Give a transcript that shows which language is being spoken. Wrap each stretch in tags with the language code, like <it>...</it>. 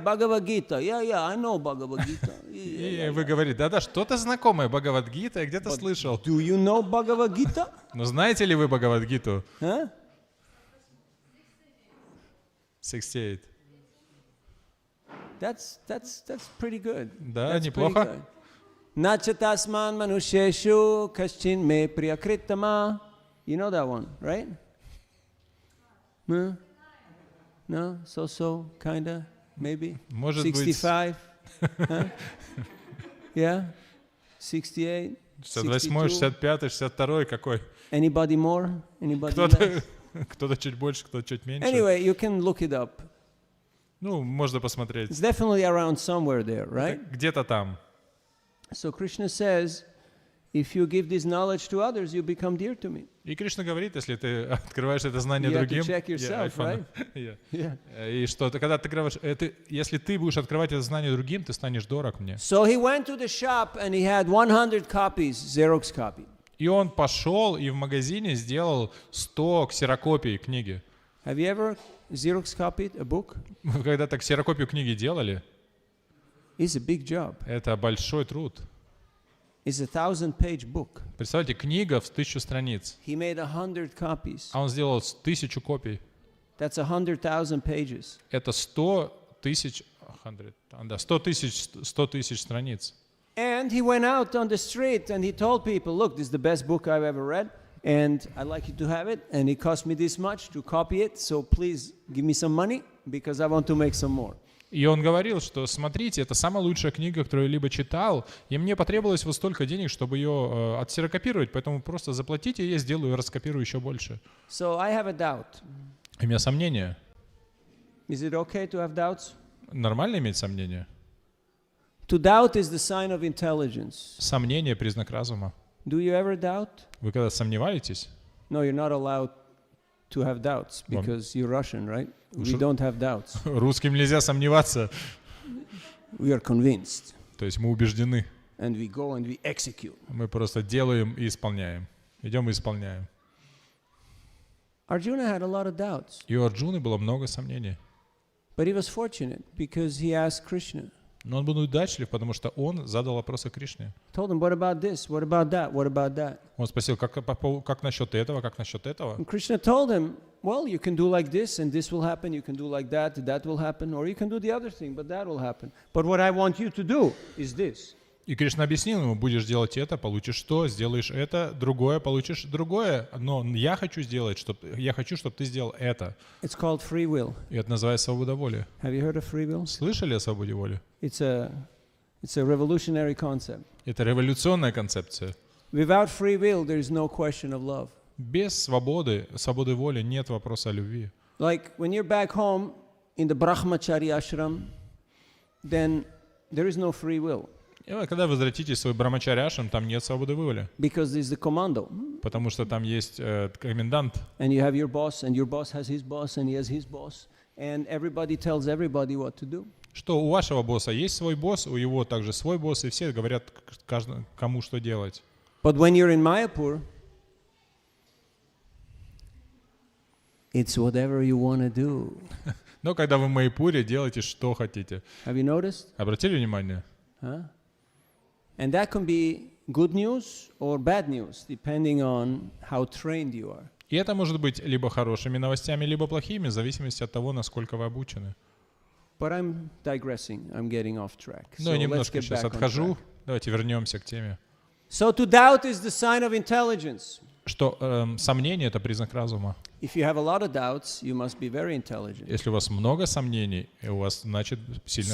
<en>Bhagavad Gita. Yeah, I know Bhagavad Gita.</en> <ru>И вы говорите: да-да, что-то знакомое Бхагавад-гита, я где-то слышал.</ru> <en>Do you know Bhagavad Gita?</en> <ru>Но знаете ли вы Бхагавад-гиту? Huh?</ru> <en>68. That's pretty good.</en> <ru>Да,</ru> <en>That's</en> <ru>неплохо.</ru> <en>pretty good.</en> <sa>Nacha tasman manusheshu kaschin me priyakritama.</sa> <en>You know that one, right? No? No? So, kinda, maybe?</en> <ru>Может быть,</ru> <en>65? Huh? Yeah? 68?</en> <ru>68, 65, 62, какой?</ru> <en>Anybody more? Anybody less?</en> <ru>Кто-то чуть больше, кто-то чуть меньше.</ru> <en>Anyway, you can look it up.</en> <ru>Ну, можно посмотреть.</ru> <en>It's definitely around somewhere there, right?</en> <ru>Где-то там.</ru> <en>So Krishna says, if you give this knowledge to others, you become dear to me.</en> <ru>И Кришна говорит, если ты открываешь это знание</ru> <en>You have to</en> <ru>другим,</ru> <en>check yourself, right? Yeah.</en> <ru>И что, когда ты открываешь, если ты будешь открывать это знание другим, ты станешь дорог мне.</ru> <en>So he went to the shop and he had 100 copies, Xerox copy.</en> <ru>И он пошел и в магазине сделал 100 ксерокопий книги.</ru> <en>Have you ever Xerox copied a book?</en> <ru>Вы когда-то ксерокопию книги делали?</ru> <en>It's a big job.</en> <ru>Это большой труд.</ru> <en>It's a 1000-page book.</en> <ru>Представьте, книга в 1000 страниц.</ru> <en>He made 100 copies.</en> <ru>А он сделал 1000 копий.</ru> <en>That's 100,000 pages.</en> <ru>Это 100 тысяч страниц.</ru> <en>And he went out on the street and he told people, look, this is the best book I've ever read, and I'd like you to have it, and it cost me this much to copy it, so please give me some money because I want to make some more.</en> <ru>И он говорил, что смотрите, это самая лучшая книга, которую я либо читал, и мне потребовалось вот столько денег, чтобы ее отсерокопировать, поэтому просто заплатите, и я сделаю и раскопирую еще больше.</ru> <en>So I have a doubt.</en> <ru>У меня сомнения.</ru> <en>Is it okay to have doubts?</en> <ru>Нормально иметь сомнения?</ru> <en>To doubt is the sign of intelligence.</en> <ru>Сомнение — признак разума.</ru> <en>Do you ever doubt?</en> <ru>Вы когда сомневаетесь?</ru> <en>No, you're not allowed to have doubts because you're Russian, right? We don't have doubts.</en> <ru>Русским нельзя сомневаться.</ru> <en>We are convinced.</en> <ru>То есть мы убеждены.</ru> <en>And we go and we execute.</en> <ru>Мы просто делаем и исполняем. Идем и исполняем.</ru> <en>Arjuna had a lot of doubts.</en> <ru>И у Арджуны было много сомнений.</ru> <en>But he was fortunate because he asked Krishna.</en> <ru>Но он был удачлив, потому что он задал вопросы Кришне.</ru> <en>Told him, what about this? What about that? What about that?</en> <ru>Он спросил, как насчет этого, как насчет этого?</ru> <en>And Krishna told him, well, you can do like this and this will happen. You can do like that will happen. Or you can do the other thing, but that will happen. But what I want you to do is this.</en> <ru>И Кришна объяснил ему, будешь делать это, получишь то, сделаешь это, другое, получишь другое. Но я хочу, чтобы ты сделал это.</ru> <en>It's called free will.</en> <ru>И это называется свобода воли.</ru> <en>Have you heard of free will?</en> <ru>Слышали о свободе воли?</ru> <en>It's a revolutionary concept.</en> <ru>Это революционная концепция.</ru> <en>Without free will, there is no question of love.</en> <ru>Без свободы воли нет вопроса о любви.</ru> <en>Like when you're back home in the Brahmachari ashram, then there is no free will.</en> <ru>И когда вы возвратитесь в свой брамачарьяшрам, там нет свободы воли.</ru> <en>Because there's the commando.</en> <ru>Потому что там есть комендант.</ru> <en>And you have your boss, and your boss has his boss, and he has his boss, and everybody tells everybody what to do.</en> <ru>Что у вашего босса есть свой босс, у его также свой босс, и все говорят кому что делать.</ru> <en>But when you're in Mayapur, it's whatever you want to do.</en> <ru>Но когда вы в Майяпуре, делайте что хотите.</ru> <en>Have you noticed?</en> <ru>Обратили внимание? Huh?</ru> <en>And that can be good news or bad news, depending on how trained you are.</en> <ru>И это может быть либо хорошими новостями, либо плохими, в зависимости от того, насколько вы обучены.</ru> <en>But I'm digressing. I'm getting off track.</en> <ru>Но я немножко сейчас</ru> <en>back on</en> <ru>отхожу.</ru> <en>track.</en> <ru>Давайте вернемся к теме.</ru> <en>So to doubt is the sign of intelligence.</en> <ru>Что сомнение — это признак разума.</ru> <en>If you have a lot of doubts, you must be very intelligent.</en> <ru>Если у вас много сомнений, у вас, значит, сильный</ru>